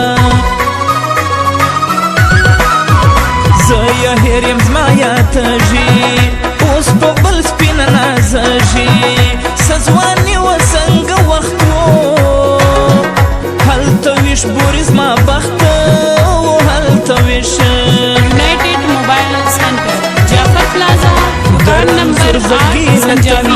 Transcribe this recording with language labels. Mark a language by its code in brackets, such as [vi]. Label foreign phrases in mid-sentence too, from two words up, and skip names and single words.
[ps] زه یې هېر یم زما یادېږي اوس په بل سپینه نازېږي څه ځواني وه څنګه وخت و هلته ویش بوري زما بخت و هلته ویش [en] United Mobile Center, Jafar Plaza, [hi] दुकान नंबर 8, संजावी